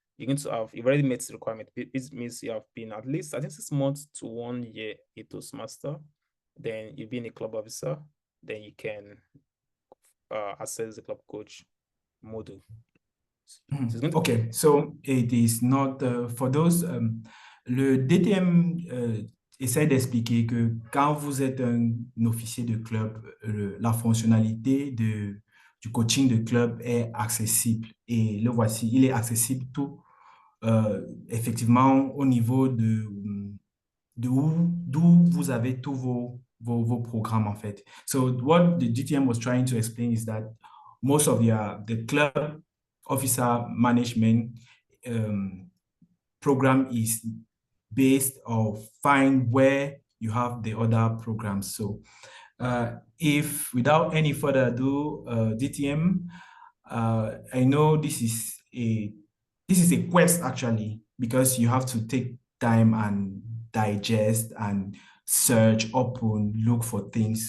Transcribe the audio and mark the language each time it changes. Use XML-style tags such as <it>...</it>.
<en>You've already met the requirement. It means you have been at least, I think, 6 months to 1 year a Toastmaster. Then you've been a club officer. Then you can access the club coach module. Okay, so it is not for those.</en> <fr>Le DTM essaie d'expliquer que quand vous êtes un officier de club, la fonctionnalité du coaching de club est accessible. Et le voici, il est accessible tout effectivement au niveau d'où vous avez tous vos programmes en fait.</fr> <en>So what the DTM was trying to explain is that most of the club officer management program is based or find where you have the other programs. So if without any further ado, DTM, I know this is a quest actually, because you have to take time and digest and search, open, look for things.</en>